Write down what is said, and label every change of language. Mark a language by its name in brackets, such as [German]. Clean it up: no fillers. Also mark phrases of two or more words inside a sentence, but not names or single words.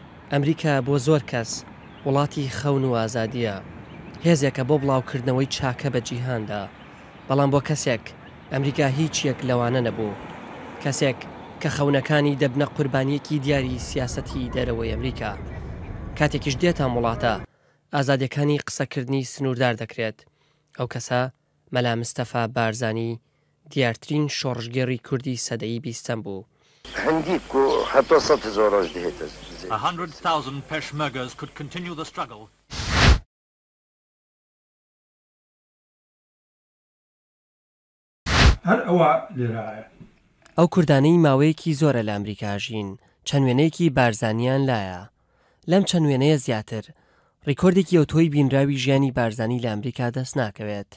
[Central Kurdish] ئەمریکا بۆ زۆر کەس وڵاتی خەون و ئازادیە، هێزێکە بۆ بڵاوکردنەوەی چاکە بە جیهاندا، بەڵام بۆ کەسێک ئەمریکا هیچ یەک لەوانە نەبوو، کەسێک کە خەونەکانی دەبنە قوربانیەکی دیاری سیاسەتی دەرەوەی ئەمریکا. کاتێکیش دێتان وڵاتە ئازادیەکانی قسەکردنی سنووردار دەکرێت. ئەو کەسە مەلا مستەفا بارزانی دیارترین شۆڕژگێڕی کوردی سەدەی بیستەم بوو. [English] 100,000 Peshmergas could continue the struggle. [Central Kurdish] ئەو کوردانەی ماوەیەکی زۆرە لە ئەمریکا ژین، چەند وێنەیەکی بارزانیان لایە. لەم چەند وێنەیە زیاتر ڕیکۆردێکی ئۆتۆی بینراوی ژیانی بارزانی لە ئەمریکا دەست ناکەوێت.